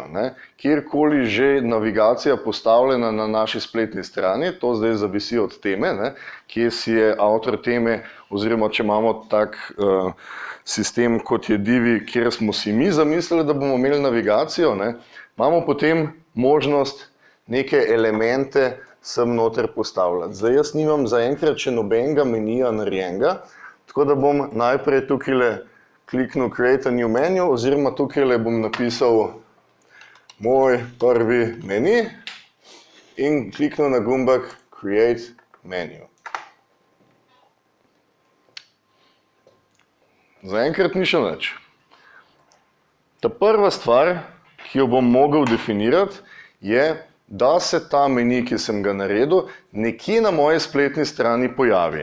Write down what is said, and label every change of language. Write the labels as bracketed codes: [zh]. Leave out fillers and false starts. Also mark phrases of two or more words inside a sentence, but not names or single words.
[sl] Kjerkoli že navigacija postavljena na naši spletni strani, to zdaj zavisi od teme, kje si je avtor teme, oziroma če imamo tak sistem kot je Divi, kjer smo si mi zamislili, da bomo imeli navigacijo, imamo potem možnost neke elemente sem noter postavljati. Zdaj jaz nimam zaenkrat še nobenega menija narejenega, tako da bom najprej tukaj kliknil [en] Create a new menu, [sl] oziroma tukaj bom napisal moj prvi meni in kliknil na gumbek [en] Create menu. [sl] Zaenkrat ni še nič. Ta prva stvar, ki jo bom mogel definirati, je, da se ta meni, ki sem ga naredil, nekje na moji spletni strani pojavi.